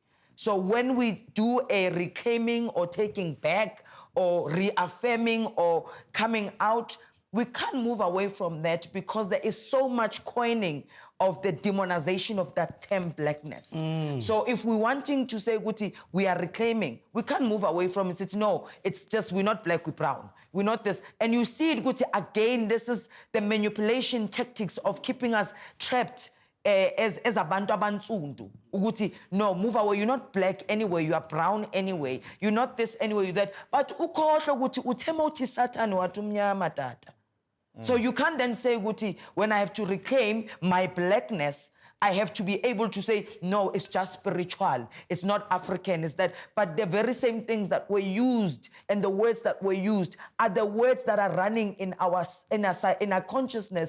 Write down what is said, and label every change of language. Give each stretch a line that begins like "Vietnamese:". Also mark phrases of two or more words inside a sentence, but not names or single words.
English: So when we do a reclaiming or taking back or reaffirming or coming out, we can't move away from that because there is so much coining of the demonization of that term Blackness. So if we're wanting to say, Guti, we are reclaiming, we can't move away from it. It's no, it's just we're not Black, we're brown. We're not this. And you see it, Guti, again, this is the manipulation tactics of keeping us trapped as
Xhosa: abantu abantsundu.
English: Uguti, no, move away. You're not Black anyway. You are brown anyway. You're not this anyway. You're that.
Xhosa: But ukhohlwa ukuthi uthema uthi Satan wathi umnyama tata.
English: So you can't then say, Guti, when I have to reclaim my Blackness, I have to be able to say, no, it's just spiritual. It's not African, it's that. But the very same things that were used and the words that were used are the words that are running in our consciousness.